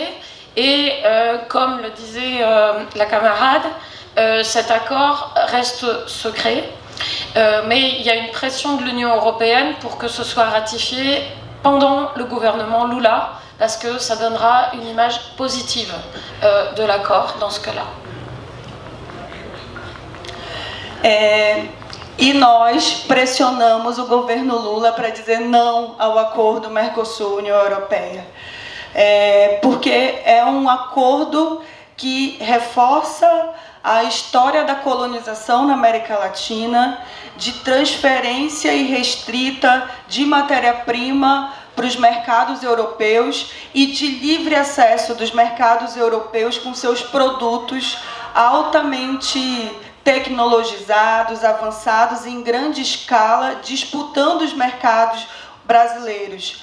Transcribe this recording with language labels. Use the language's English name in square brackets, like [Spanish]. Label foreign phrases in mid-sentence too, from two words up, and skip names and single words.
[French] Et comme le disait la camarade, cet accord reste secret, mais il y a une pression de l'Union européenne pour que ce soit ratifié pendant le gouvernement Lula, parce que ça donnera une image positive de l'accord dans ce cas-là. [Portuguese] E nós pressionamos o governo Lula para dizer não ao acordo Mercosul-União Europeia. Porque é um acordo que reforça a história da colonização na América Latina, de transferência irrestrita de matéria-prima para os mercados europeus e de livre acesso dos mercados europeus com seus produtos altamente tecnologizados, avançados em grande escala, disputando os mercados brasileiros.